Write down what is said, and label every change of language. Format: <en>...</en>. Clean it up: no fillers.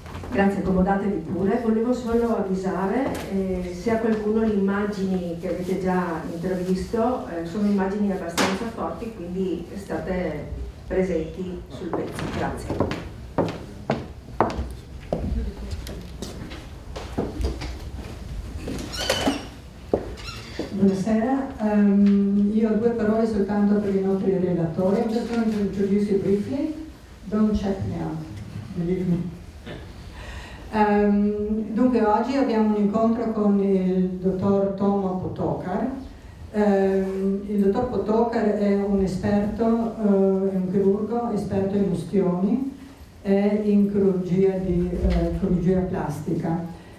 <it>Grazie, accomodatevi pure. Volevo solo avvisare, se a qualcuno le immagini che avete già intravisto sono immagini abbastanza forti, quindi state presenti sul pezzo. Grazie. Buonasera, io ho 2 parole soltanto per i nostri relatori.</it> <en>I'm just going to introduce you briefly. Don't check me out, believe me.</en> <it>Dunque oggi abbiamo un incontro con il dottor Tomo Potokar. Il dottor Potokar è un esperto, è un chirurgo esperto in ustioni e in chirurgia plastica.</it>